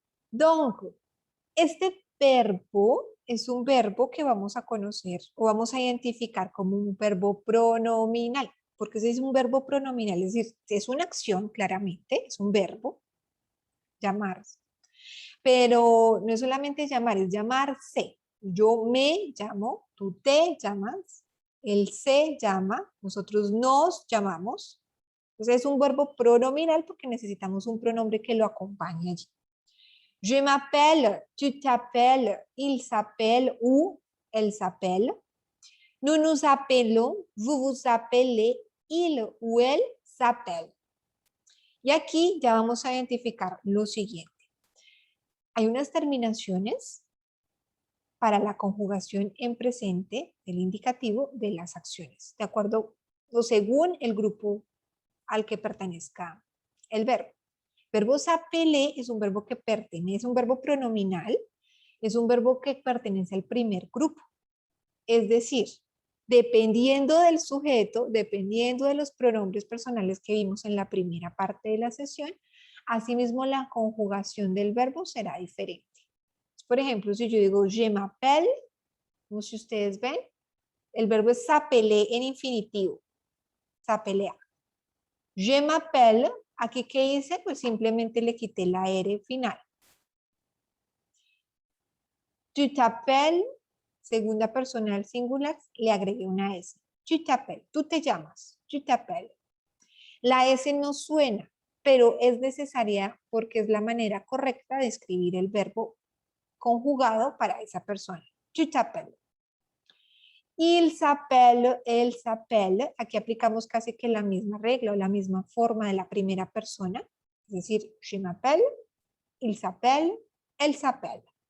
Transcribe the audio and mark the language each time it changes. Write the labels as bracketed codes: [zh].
[es] Donc, este verbo es un verbo que vamos a conocer o vamos a identificar como un verbo pronominal, porque ese es un verbo pronominal, es decir, es una acción claramente, es un verbo, llamarse. Pero no es solamente llamar, es llamarse. Yo me llamo, tú te llamas, él se llama, nosotros nos llamamos. Entonces es un verbo pronominal porque necesitamos un pronombre que lo acompañe allí. [fr] Je m'appelle, tu t'appelles, il s'appelle ou elle s'appelle. Nous nous appelons, vous vous appelez, il ou elle s'appelle. [es] Y aquí ya vamos a identificar lo siguiente. Hay unas terminaciones para la conjugación en presente del indicativo de las acciones, de acuerdo o según el grupo al que pertenezca el verbo. Verbo s'appeler es un verbo que pertenece, un verbo pronominal, es un verbo que pertenece al primer grupo. Es decir, dependiendo del sujeto, dependiendo de los pronombres personales que vimos en la primera parte de la sesión, asimismo la conjugación del verbo será diferente. Por ejemplo, si yo digo [fr] je m'appelle, [es] como si ustedes ven, el verbo es s'appeler en infinitivo, s'appeler. [fr] Je m'appelle, [es] aquí ¿qué hice? Pues simplemente le quité la R final. [fr] Tu t'appelles, [es] segunda personal singular, le agregué una S. [fr] Tu t'appelles, [es] tú te llamas, [fr] tu t'appelles. [es] La S no suena, pero es necesaria porque es la manera correcta de escribir el verbo conjugado para esa persona. [fr] Tu t'appelles. Elle s'appelle, [es] aquí aplicamos casi que la misma regla o la misma forma de la primera persona, es decir, [fr] je m'appelle, il s'appelle, elle s'appelle.